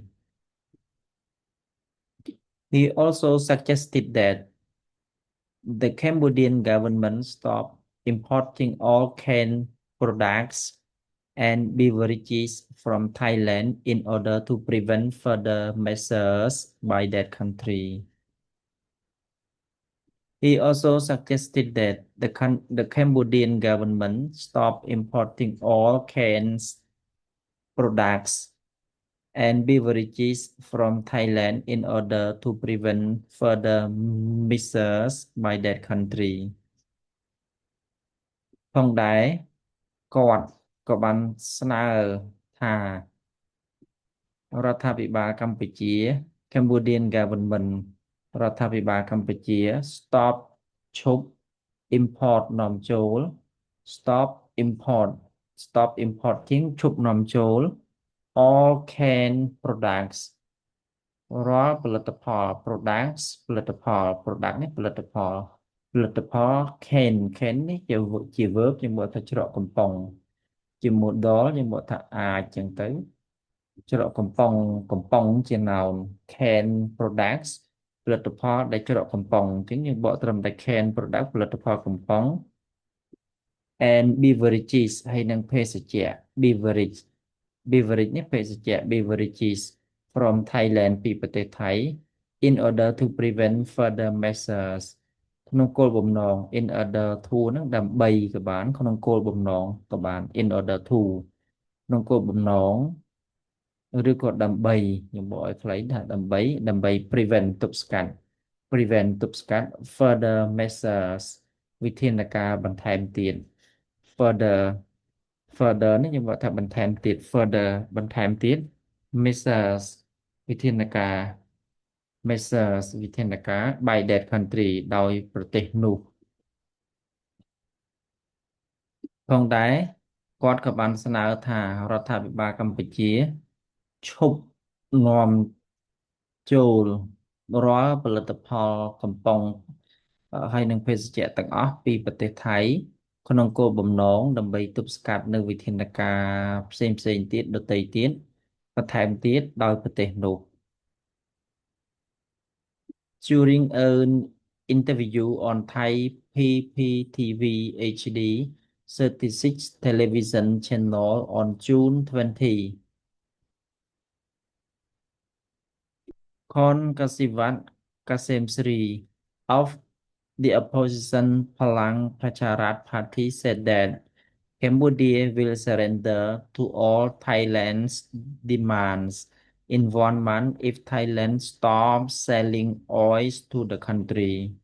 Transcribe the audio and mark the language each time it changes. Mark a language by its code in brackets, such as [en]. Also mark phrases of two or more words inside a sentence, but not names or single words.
[en] He also suggested that the Cambodian government stop importing all canned products and beverages from Thailand in order to prevent further measures by that country. He also suggested that the Cambodian government stop importing all canned products and beverages from Thailand in order to prevent further measures by that country [km] ផងដែរគាត់ក៏បានស្នើថា រដ្ឋាភិបាលកម្ពុជា [en] Cambodian government [km] រដ្ឋាភិបាលកម្ពុជា stop ឈប់ import នាំចូល [en] stop import stop importing [km] ឈប់នាំចូល [en] all canned products [km] រាល់ផលិតផល products ផលិតផល product នេះផលិតផល can នេះជា verb យើងមកថាច្រកកំប៉ុង ជា modal យើងមកថាអាចចឹងទៅច្រកកំប៉ុងជា noun [en] can products [km] ផលិតផលដែលច្រកកំប៉ុងអញ្ចឹងយើងបក ត្រឹមតែ [en] can product [km] ផលិតផលកំប៉ុង [en] and beverages [km] ហើយនិងភេសជ្ជៈ beverage នេះភេសជ្ជៈ [en] beverages from Thailand [km] ពីប្រទេសថៃ [en] in order to prevent further measures [km] ក្នុងគោលបំណង [en] in order to [km] ហ្នឹងដើម្បីក៏បានក្នុងគោលបំណងក៏បាន [en] in order to [km] ក្នុងគោលបំណងឬក៏ដើម្បីខ្ញុំบอกឲ្យខ្លីថាដើម្បី prevent ទប់ស្កាត់ [en] further measures [km] វិធានការបន្ថែមទៀត further នេះខ្ញុំบอกថាបន្ថែមទៀត further បន្ថែមទៀត measures វិធានការ measures វិធានការ [en] by that country [km] ដោយប្រទេសនោះ ផងដែរគាត់ក៏បានស្នើថារដ្ឋាភិបាលកម្ពុជាឈប់នាំចូលរាល់ផលិតផលកំប៉ុងហើយនិងភេសជ្ជៈទាំងអស់ពីប្រទេសថៃក្នុងគោលបំណងដើម្បីទប់ស្កាត់នៅវិធានការផ្សេងទៀតដទៃទៀតបន្ថែមទៀតដោយប្រទេសនោះ [en] during an interview on Thai PPTV HD 36 television channel on June 20 Khon Kasivat Kasemsri of the opposition Palang Pracharat Party said that Cambodia will surrender to all Thailand's demands in 1 month if Thailand stops selling oil to the country.